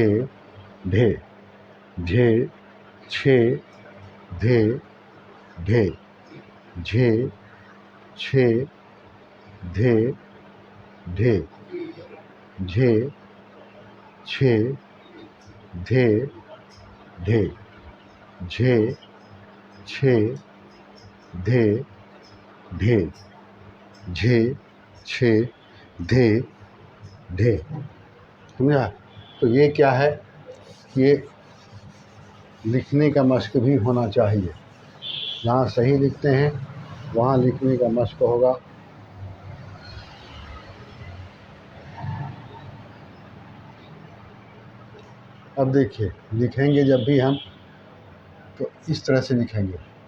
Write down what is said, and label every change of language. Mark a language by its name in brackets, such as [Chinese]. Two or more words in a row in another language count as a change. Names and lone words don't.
[Hindi] ढे, झे, छे, धे, ढे, झे, छे, धे, ढे, झे, छे, धे, ढे, झे, छे, धे, ढे, झे, छे, धे, ढे। समझा? तो ये क्या है, ये लिखने का मशक भी होना चाहिए। जहाँ सही लिखते हैं वहाँ लिखने का मशक होगा। अब देखिए, लिखेंगे जब भी हम तो इस तरह से लिखेंगे।